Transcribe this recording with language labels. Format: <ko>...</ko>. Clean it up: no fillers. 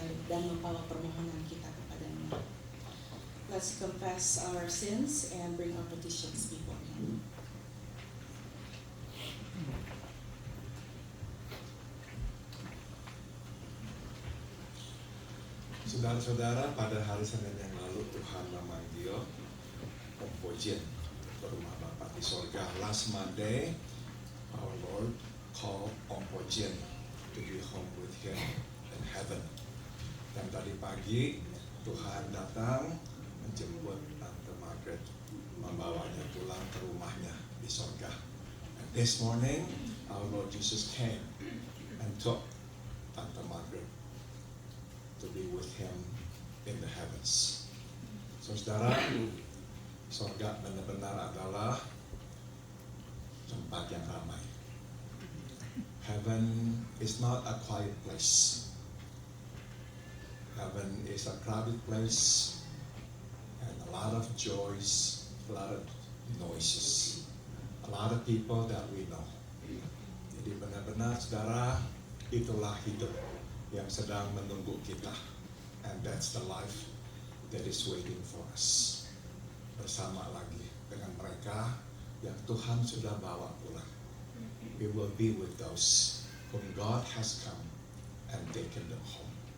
<id>dan membawa permohonan kita kepadanya.</id> <en>Let's confess our sins and bring our petitions before Him.</en> <id>Saudara-saudara, pada hari Senin yang lalu Tuhan memanggil Om Pojen ke rumah Bapa di sorga.</id> <en>Last Monday, our Lord called Om Pojen to be home with Him in heaven.</en> <id>Dan tadi pagi Tuhan datang menjemput Tante Margaret, membawanya pulang ke rumahnya di sorga.</id> <en>And this morning, our Lord Jesus came and took Tante Margaret to be with Him in the heavens.</en> <id>So, saudara, sorga benar-benar adalah tempat yang ramai.</id> <en>Heaven is not a quiet place. Heaven is a crowded place and a lot of joys, a lot of noises, a lot of people that we know.</en> <id>Jadi benar-benar, saudara, itulah hidup yang sedang menunggu kita,</id> <en>and that's the life that is waiting for us.</en> <id>Bersama lagi dengan mereka yang Tuhan sudah bawa pulang.</id> <en>We will be with those whom God has come and taken them home.</en>